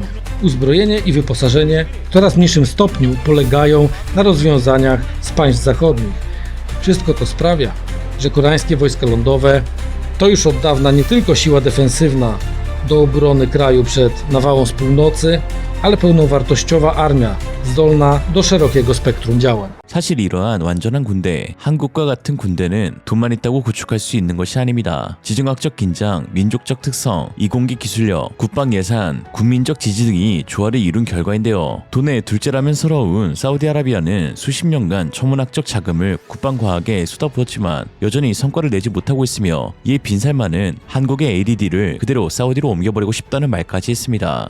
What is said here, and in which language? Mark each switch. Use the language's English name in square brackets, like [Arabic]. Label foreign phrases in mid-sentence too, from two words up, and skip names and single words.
[Polish] Uzbrojenie i wyposażenie w coraz mniejszym stopniu polegają na rozwiązaniach z państw zachodnich. Wszystko to sprawia, że koreańskie wojska lądowe to już od dawna nie tylko siła defensywna do obrony kraju przed nawałą z północy, ale pełnowartościowa armia zdolna do szerokiego spektrum działań. [Korean] 사실 이러한 완전한 군대, 한국과 같은 군대는 돈만 있다고 구축할 수 있는 것이 아닙니다. 지정학적 긴장, 민족적 특성, 이공기 기술력, 국방 예산, 국민적 지지 등이 조화를 이룬 결과인데요. 돈의 둘째라면서러운 사우디아라비아는 수십 년간 천문학적 자금을 국방 과학에 쏟아부었지만 여전히 성과를 내지 못하고 있으며 이에 빈살만은 한국의 ADD를 그대로 사우디로 옮겨버리고 싶다는 말까지 했습니다.